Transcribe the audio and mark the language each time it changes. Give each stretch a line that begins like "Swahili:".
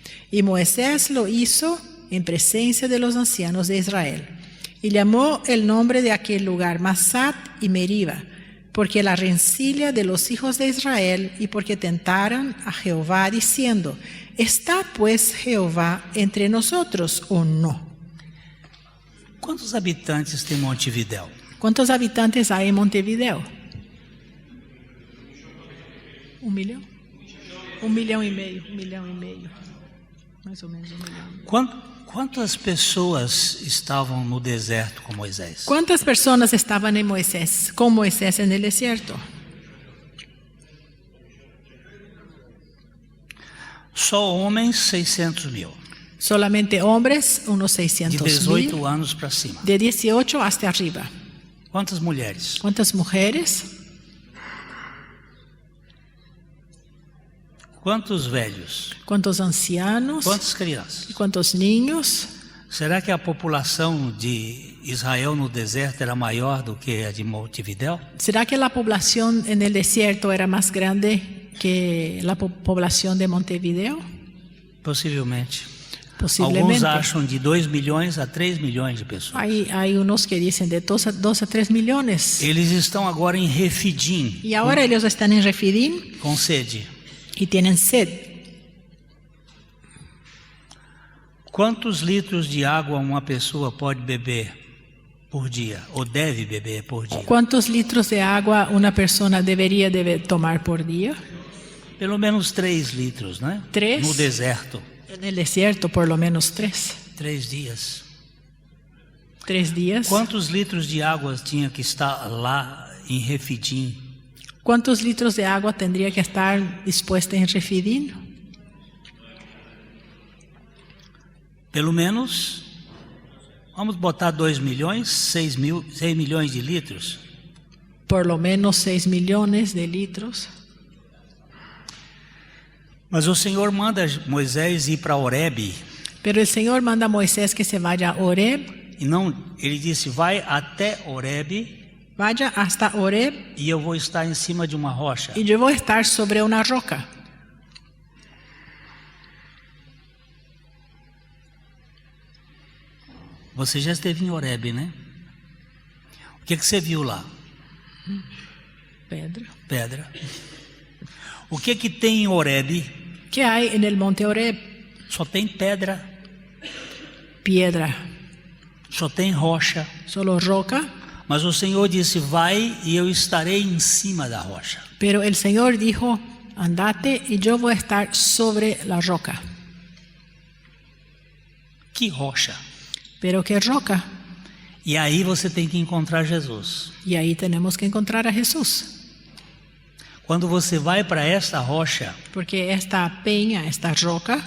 Spanish: Y Moisés lo hizo en presencia de los ancianos de Israel. Y llamó el nombre de aquel lugar Masat y Meriba, porque la rencilla de los hijos de Israel, y porque tentaron a Jehová diciendo, ¿está pues Jehová entre nosotros o no?
Portuguese: Quantos habitantes tem Montevidéu?
Spanish: ¿Cuántos habitantes hay en Montevideo? 1 millón. 1 millón y medio. 1 millón y medio. Más o menos 1 millón.
Portuguese: Quantas pessoas estavam no deserto com Moisés?
Spanish: ¿Cuántas personas estaban con Moisés en el desierto?
Portuguese: Só homens, 600.000.
Spanish: Solamente hombres, unos
Portuguese: De
Spanish: 600,000.
Portuguese: 18 anos para cima.
Spanish: De 18 hasta arriba.
Portuguese: Quantas mulheres?
Spanish: ¿Cuántas mujeres?
Portuguese: Quantos velhos?
Spanish: ¿Cuántos ancianos?
Portuguese: Quantas crianças?
Spanish: ¿Y cuántos niños?
Portuguese: Será que a população de Israel no deserto era maior do que a de Montevidéu?
Spanish: ¿Será que la población en el desierto era más grande que la población de Montevideo?
Portuguese: Possivelmente.
Spanish: Posiblemente.
Portuguese: Alguns acham de 2 milhões a 3 milhões de pessoas.
Spanish: Hay unos que dicen de 2 a 3 millones.
Portuguese: Eles estão agora em Refidim,
Spanish: Y ahora ellos están en Refidim
Portuguese: com sede.
Spanish: y tienen sed.
Portuguese: Quantos litros de água uma pessoa pode beber por dia? Ou deve beber por dia?
Spanish: ¿Cuántos litros de agua una persona debería tomar por día?
Portuguese: Pelo menos 3 litros, né? 3? No deserto.
Spanish: En el desierto por lo menos 3.
Portuguese: 3 dias.
Spanish: 3 días.
Portuguese: Quantos litros de água tinha que estar lá em Refidim?
Spanish: ¿Cuántos litros de agua tendría que estar dispuesta en Refidim?
Portuguese: Pelo menos, vamos botar 2 milhões, 6 milhões de litros.
Spanish: Por lo menos 6 millones de litros.
Portuguese: Mas o Senhor manda Moisés ir para Horebe.
Spanish: Pero el Señor manda a Moisés que se vaya a Horeb.
Portuguese: E não, ele disse, vai até Horebe
Spanish: Vaya hasta Horeb
Portuguese: e eu vou estar em cima de uma rocha.
Spanish: y yo voy a estar sobre una roca.
Portuguese: Você já esteve em Horebe, né? O que você viu lá? Pedra. Pedra. O que tem em Horebe?
Spanish: ¿Qué hay en el monte Horeb?
Portuguese: Só tem pedra,
Spanish: Piedra.
Portuguese: só tem rocha.
Spanish: Solo roca.
Portuguese: Mas o Senhor disse, vai e eu estarei em cima da rocha.
Spanish: Pero el Señor dijo, andate y yo voy a estar sobre la roca.
Portuguese: Que rocha?
Spanish: Pero ¿qué roca?
Portuguese: E aí você tem que encontrar Jesus.
Spanish: Y ahí tenemos que encontrar a Jesús.
Portuguese: Quando você vai para esta rocha,
Spanish: Porque esta peña, esta roca,